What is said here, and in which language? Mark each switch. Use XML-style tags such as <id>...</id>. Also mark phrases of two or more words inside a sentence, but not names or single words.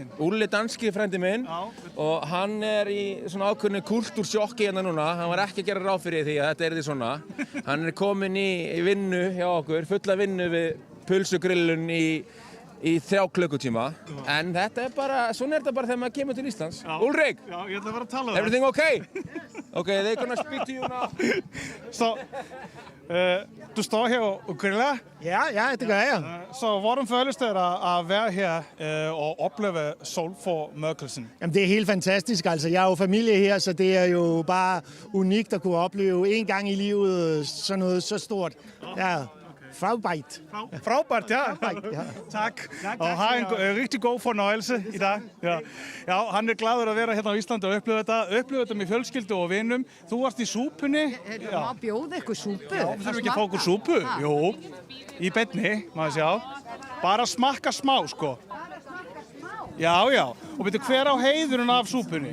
<is>Úlli er danski frændi minn og hann er í svona ákveðnu kultúrsjokki hérna núna. Hann var ekki að gera ráð fyrir því að þetta yrði svona. Hann er komin í vinnu hjá okkur, fulla vinnu við pulsugrillun í í 3 klukkutíma. En svona þetta bara þegar maður kemur til Íslands. Ulrik! Já, ég ætla að fara að tala</is> <en>Everything okay? Okay, they're gonna speak to you now.</en> <da>Så, du står her og griller? Ja, det gør jeg. Så hvordan føles det at være her og opleve solformørkelsen? Jamen, det er helt fantastisk. Altså, jeg er jo familie her, så det er jo bare unikt at kunne opleve en gang i livet sådan noget så stort. Ja. Fragbeit. Fragbeit, ja. Takk. Og ha en rigtig god fornøjelse i dag.</da> <is>Já, hann glaður að vera hérna á Íslandi og upplifa þetta með fjölskyldu og vinum. Þú varst í súpunni. Má bjóða ykkur súpu? Já, þurfum ekki að fá okkur súpu? Jú, í beinni, maður sjá. Bara smakka smá, sko. Já. Og veitu, hver á heiðurinn af súpunni?</is>